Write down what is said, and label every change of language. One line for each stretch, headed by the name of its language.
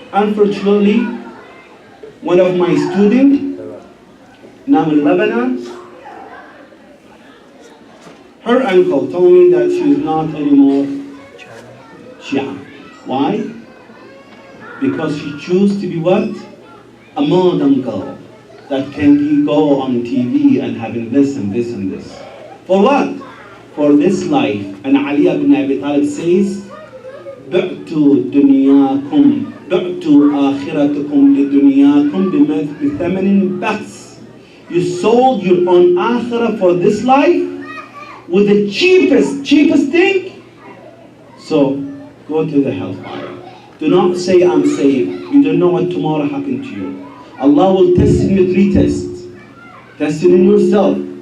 English: Unfortunately, one of my students, now in Lebanon, her uncle told me that she is not anymore Shia. Why? Because she chose to be what? A modern girl. That can he go on TV and having this and this and this. For what? For this life. And Ali ibn Abi Talib says,
Arabic: بِعْتُ دُنْيَاكُمْ بِعْتُ آخِرَتُكُمْ لِدُنْيَاكُمْ بِثَمَنٍ بَخْسٍ.
English: You sold your own akhirah for this life with the cheapest thing. So go to the hellfire. Do not say I'm saved. You don't know what tomorrow happened to you. Allah will test you with three tests. Testing in yourself.